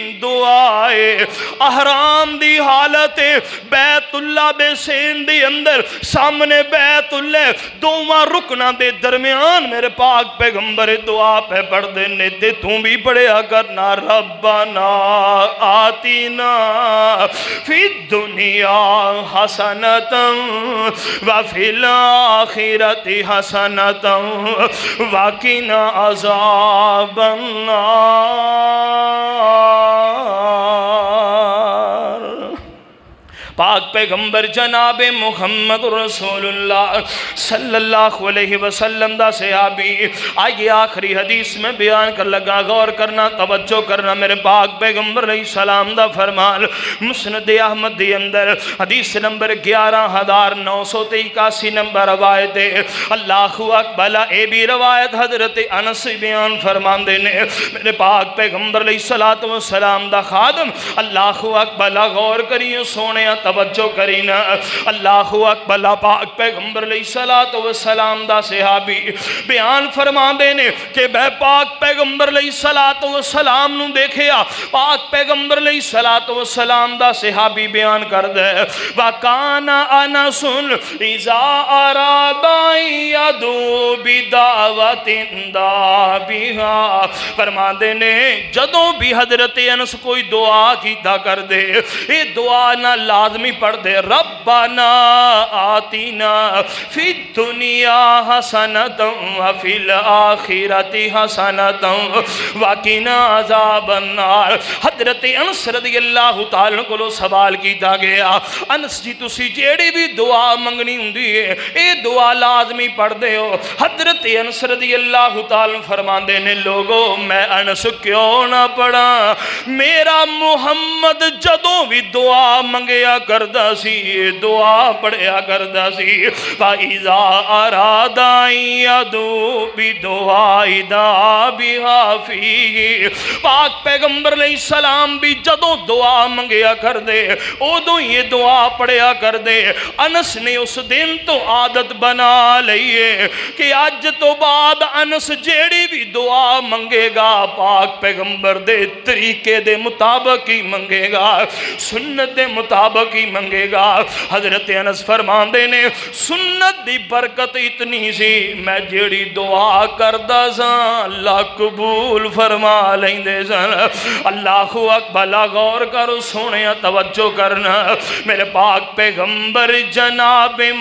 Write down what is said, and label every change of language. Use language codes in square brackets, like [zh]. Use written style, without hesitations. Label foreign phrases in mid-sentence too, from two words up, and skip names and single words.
[pa] دعائے احرام دی حالت بیت اللہ دے سین دے اندر سامنے بیت اللہ دوواں رکناں دے درمیان میرے پاک پیغمبر دعا پے پڑھدے نے تے توں بھی پڑھیا کرنا [ar] ربنا آتنا في الدنيا حسنة وفي الآخرة حسنة وقنا عذاب [pa] نار پاک پیغمبر جناب [ar] محمد رسول الله صلى الله عليه وسلم [pa] دا صحابی آگے آخری حدیث میں بیان کر لگا غور کرنا توجہ کرنا میرے پاک پیغمبر علیہ السلام دا فرمان مسند احمد دے اندر حدیث نمبر 11981 نمبر روایت ہے [ar] الله أكبر [pa] اے بھی روایت حضرت انس بیان فرماندے نے میرے پاک पैगंबर [ar] عليه الصلاة والسلام [pa] دا خادم [ar] الله أكبر [pa] غور کریو سونے توجہ کرینا [ar] اللہ اکبر [pa] پاک پیغمبر [ar] علیہ الصلوۃ والسلام [pa] دا صحابی بیان فرما دے نے کہ میں پاک پیغمبر [ar] علیہ الصلوۃ والسلام [pa] نو دیکھیا پاک پیغمبر [ar] علیہ الصلوۃ والسلام [pa] دا صحابی بیان کر دے [ar] وکان انس اذا اراد یدعو بدعوۃ [pa] دا بها فرما دے نے جدوں بھی حضرت انس کوئی دعا کیتا کر دے یہ دعا نہ لازمی پڑھ دے ربنا [ar] آتینا فی الدنیا حسنۃ وفی الآخرۃ حسنۃ وقنا عذاب النار [pa] حضرت انس [ar] رضی اللہ تعالیٰ [pa] کو سوال کیتا گیا انس جی تسی جیڑی بھی دعا منگنی ہوندی ہے اے دعا لازمی پڑھ دے ہو حضرت انس [ar] رضی اللہ تعالیٰ [pa] فرماندے نے لوگو میں انس کیوں نہ پڑھا میرا محمد جدوں بھی دعا منگیا کردا سی دعا پڑھیا کردا سی [ar] فَإِذَا أَرَادَ يَدْعُو بِدُعَاءٍ دَعَا بِهَا فِيهِ [pa] پاک پیغمبر علیہ السلام بھی جدوں دعا منگیا کر دے ادوں یہ دعا پڑھیا کر دے انس نے اس دن تو عادت بنا لئیے کہ آج تو بعد انس جیڑی بھی دعا منگے گا پاک پیغمبر دے طریقے دے مطابق ہی منگے گا سنت دے مطابق ہی منگے گا حضرت انس فرماندے نے سنت دی برکت اتنی سی میں جیڑی دعا کردہ سا اللہ قبول فرما لیندے سن [ar] اللہ اکبر [pa] غور کرو سونے توجہ کرنا میرے پاک پیغمبر جناب